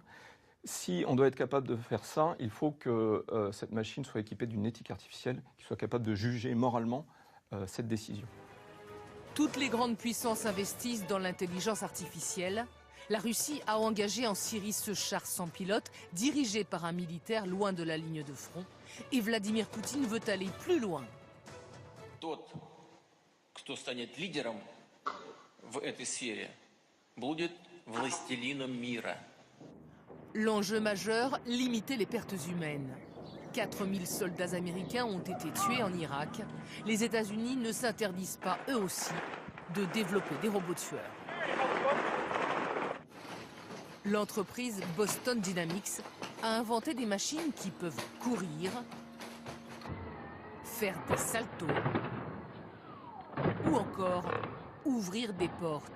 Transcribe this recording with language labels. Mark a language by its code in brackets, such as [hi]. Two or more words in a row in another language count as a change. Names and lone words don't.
[fr] Si on doit être capable de faire ça, il faut que cette machine soit équipée d'une éthique artificielle qui soit capable de juger moralement cette décision. Toutes les grandes puissances investissent dans l'intelligence artificielle. La Russie a engagé en Syrie ce char sans pilote, dirigé par un militaire loin de la ligne de front. Et Vladimir Poutine veut aller plus loin. [ru] Тот, кто станет лидером в этой сфере, будет властелином мира. [fr] L'enjeu majeur, limiter les pertes humaines. 4000 soldats américains ont été tués en Irak. Les États-Unis ne s'interdisent pas, eux aussi, de développer des robots tueurs. L'entreprise Boston Dynamics a inventé des machines qui peuvent courir, faire des saltos ou encore ouvrir des portes.